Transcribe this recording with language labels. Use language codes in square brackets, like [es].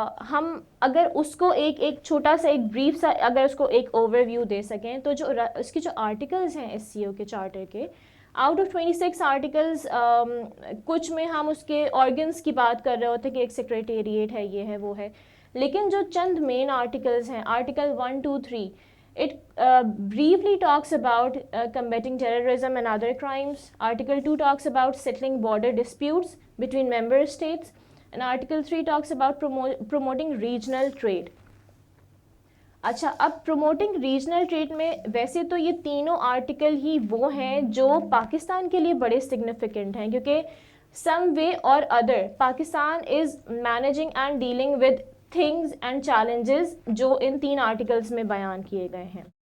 [ur] ہم اگر اس کو ایک چھوٹا سا ایک بریف سا اگر اس کو ایک اوور ویو دے سکیں، تو جو اس کی جو آرٹیکلز ہیں SCO کے چارٹر کے، آؤٹ آف 26 آرٹیکلز، کچھ میں ہم اس کے آرگنس کی بات کر رہے ہوتے ہیں کہ ایک سیکریٹریٹ ہے، یہ ہے وہ ہے، لیکن جو چند مین آرٹیکلز ہیں، article 1, 2, 3، [en] it briefly talks about combating terrorism and other crimes. Article 2 talks about settling border disputes between member states, and Article 3 talks about promoting regional trade. [ur] اچھا، اب پروموٹنگ ریجنل ٹریڈ میں ویسے تو یہ تینوں آرٹیکل ہی وہ ہیں جو پاکستان کے لیے بڑے سگنیفیکنٹ ہیں، کیونکہ [en] some way or other Pakistan is managing and dealing with things and challenges [ur] جو ان 3 آرٹیکلز میں بیان کیے گئے ہیں.